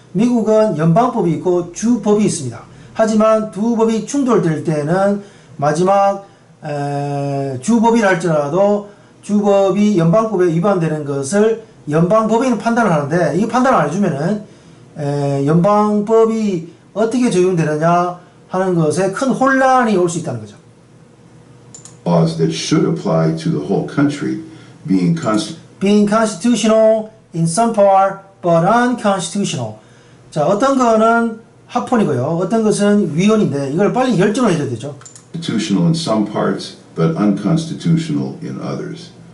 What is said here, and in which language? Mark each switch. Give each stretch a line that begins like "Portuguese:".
Korean: 미국은 연방법이 있고 주법이 있습니다. 하지만 두 법이 충돌될 때는 마지막 주법이라 할지라도 주법이 연방법에 위반되는 것을 연방법인은 판단을 하는데 이 판단을 안 해주면은 연방법이 어떻게 적용되느냐 하는 것에 큰 혼란이 올 수 있다는 거죠.
English: Laws that should apply to the whole country being constitutional in some part but unconstitutional.
Korean: 자, 어떤 거는 합헌이고요. 어떤 것은 위헌인데 이걸 빨리 결정을 해줘야 되죠.
English: Constitutional in some parts but unconstitutional in others.